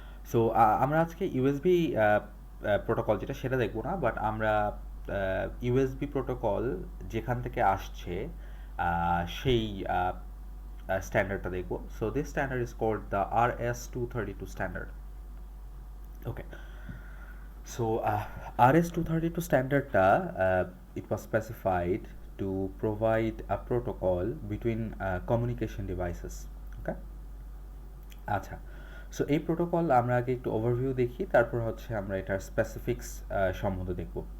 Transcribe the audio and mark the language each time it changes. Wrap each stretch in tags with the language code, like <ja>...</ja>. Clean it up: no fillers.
<bn>So আমরা আজকে USB protocol যেটা সেটা দেখবো না, বাট আমরা ইউএসবি প্রোটোকল যেখান থেকে আসছে সেই স্ট্যান্ডার্ডটা দেখবো।</bn> <en>So this standard is called the RS-232 standard. Okay, so RS-232 স্ট্যান্ডার্ডটা it was specified to provide a protocol between communication devices.</en> <bn>ওকে, আচ্ছা, সো এই প্রোটোকল আমরা আগে একটু ওভারভিউ দেখি, তারপর হচ্ছে আমরা এটার স্পেসিফিক্স সম্বন্ধে দেখব।</bn>